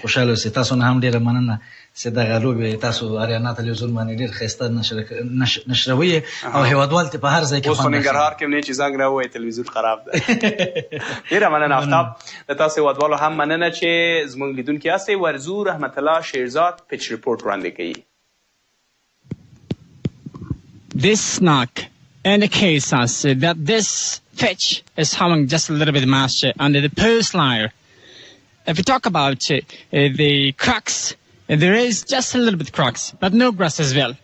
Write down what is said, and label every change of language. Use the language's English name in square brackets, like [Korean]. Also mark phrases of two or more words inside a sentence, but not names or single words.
[Pashto] خوشحاله اوسئ تاسو نه هم ډېره مننه چې دغه لوبې تاسو اریانا تلویزیون باندې ډېر ښایسته نشروئ او هیوادوال ته په هر ځای کې اوس خو ننګرهار کې هم نه چې زنګ راووایي تلویزیون خراب دی ډېره مننه افتاب د تاسو هیوادوالو هم مننه چې زموږ لیدونکي یاستئ ورزو رحمت الله شیرزاد پچ ریپورټ وړاندې کوي. [English] This knock indicates us that this pitch is having just a little bit of moisture under the post layer. If we talk about the cracks, there is just a little bit cracks, but no grass as well.